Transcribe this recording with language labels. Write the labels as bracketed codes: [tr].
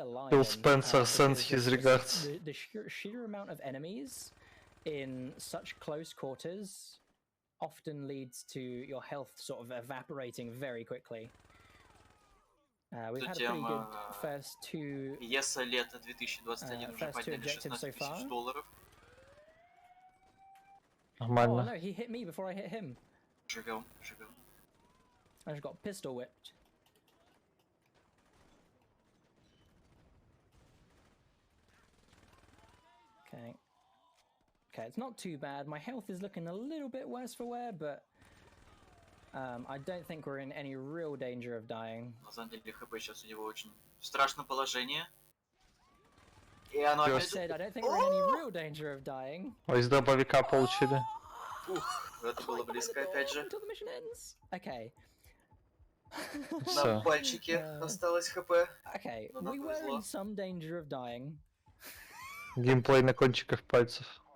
[en] Фил Спенсер sends his regards. The sheer amount of enemies in such close quarters often leads to your health sort of evaporating very quickly. We've had a pretty good first two. [ru] ESA лето 2021 уже подняли $16 000. Нормально. [en] Oh no, he hit me before I hit him. [ru] Живем. [en] I just got pistol whipped. Okay. Okay, it's not too bad. My health is looking a little bit worse for wear, but I don't think we're in any real danger of dying. [ru] На самом деле, ХП сейчас у него очень страшное положение. И оно [en] I said I don't think we're in any real danger of dying. [ru] Из дробовика получили. Ух, это было близко опять же. [en] Until the mission ends. Okay. [ru] На пальчике осталось ХП. [en] Okay, we were in some danger of dying. [ru] Геймплей на кончиках пальцев.